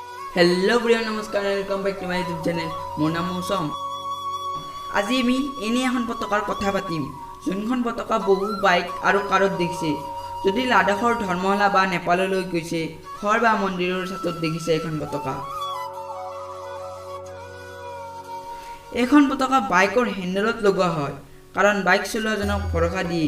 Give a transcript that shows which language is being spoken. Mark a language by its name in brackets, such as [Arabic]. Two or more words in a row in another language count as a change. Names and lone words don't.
[English] हेलो [Hindi] प्रिय नमस्कार [English] welcome back to my YouTube channel [Assamese] মোৰ নাম মৌসম। আজি আমি এনে এখন পতাকাৰ কথা পাতিম যোনখন পতাকা বহু বাইক আৰু কাৰত দেখিছে। যদি লাডাখৰ ধৰ্মশালা বা নেপাললৈ গৈছে ঘৰ বা মন্দিৰৰ ছাতত দেখিছে এখন পতাকা। এখন পতাকা বাইকৰ হেণ্ডেলত লগোৱা হয় কাৰণ বাইক চলোৱাজনক ভৰসা দিয়ে।